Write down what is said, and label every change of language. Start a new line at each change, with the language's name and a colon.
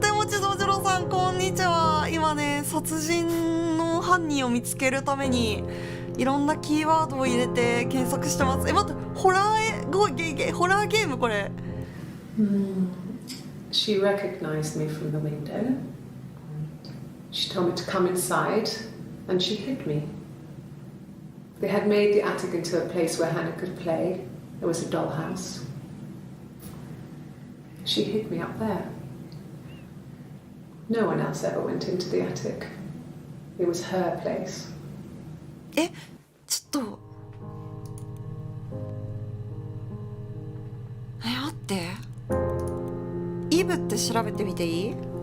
Japanese: 立持道次郎さんこんにちは。今ね殺人の犯人を見つけるためにいろんなキーワードを入れて検索してます。待って、ホラーゲームこれ。
English: She recognized me from the window. She told me to come inside, and she hid me. They had made the attic into a place where Hannah could play. There was a dollhouse. She hid me up there. No one else ever went into the attic. It was her place.
Japanese: ちょっと待って、イブって調べてみていい？